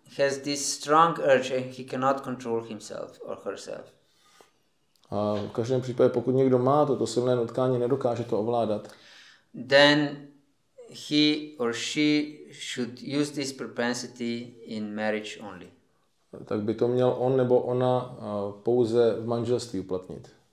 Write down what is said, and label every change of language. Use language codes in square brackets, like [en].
[en] has this strong urge and he cannot control himself or herself. [cs] A v každém případě, pokud někdo má toto silné nutkání, nedokáže to ovládat, [en] then he or she should use this propensity in marriage only. [cs] tak by to měl on nebo ona pouze v manželství uplatnit.